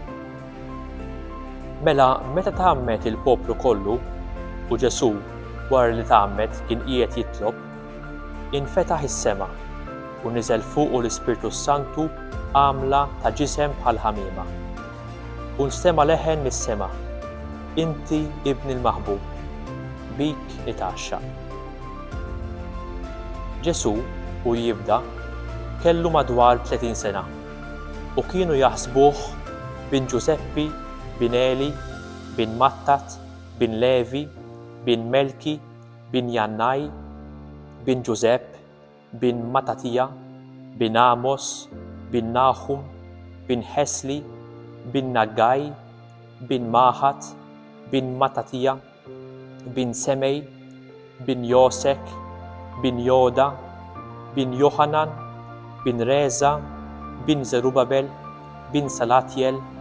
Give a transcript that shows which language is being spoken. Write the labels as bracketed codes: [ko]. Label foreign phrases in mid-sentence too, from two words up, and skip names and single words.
[mt] Mela meta tgħammet il-poplu kollu u Ġesu wara li tgħammet kien qiegħed jitlob, infetaħ is-sema u niżel fuqu l-Ispirtu Santu għamla ta' ġisem bħal ħamiema. U nstema' leħen mis-sema: "Inti Ibni l-Maħbub, bik nitgħaxxaq." Ġesu u jibda kellu madwar 30 sena u kienu jaħsbuh bin Ġuseppi, bin Eli, bin Mattat, bin Levi, bin Melki, bin Jannaj, bin Ġusepp, bin Matatija, bin Amos, bin Nahum, bin Hesli, bin Naggaj, bin Maħat, bin Matatija, bin Semej, bin Josek, bin Joda, bin Johanan, bin Reza, bin Zerubabel, bin Salatjel,